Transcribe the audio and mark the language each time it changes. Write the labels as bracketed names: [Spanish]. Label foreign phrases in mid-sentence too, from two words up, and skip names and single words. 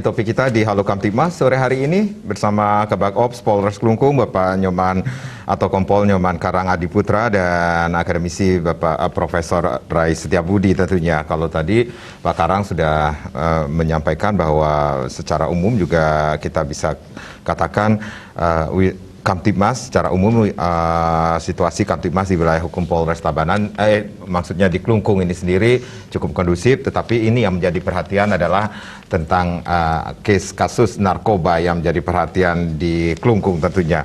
[Indonesian] topik kita di Halo Kamtibmas sore hari ini bersama Kabak Ops Polres Klungkung Bapak Nyoman atau Kompol Nyoman Karang Adiputra dan akademisi Bapak Profesor Rais Setiabudi tentunya. Kalau tadi Pak Karang sudah menyampaikan bahwa secara umum juga kita bisa katakan Kamtibmas secara umum situasi Kamtibmas di wilayah hukum Polres Tabanan, maksudnya di Klungkung ini sendiri cukup kondusif, tetapi ini yang menjadi perhatian adalah tentang kasus narkoba yang menjadi perhatian di Klungkung tentunya.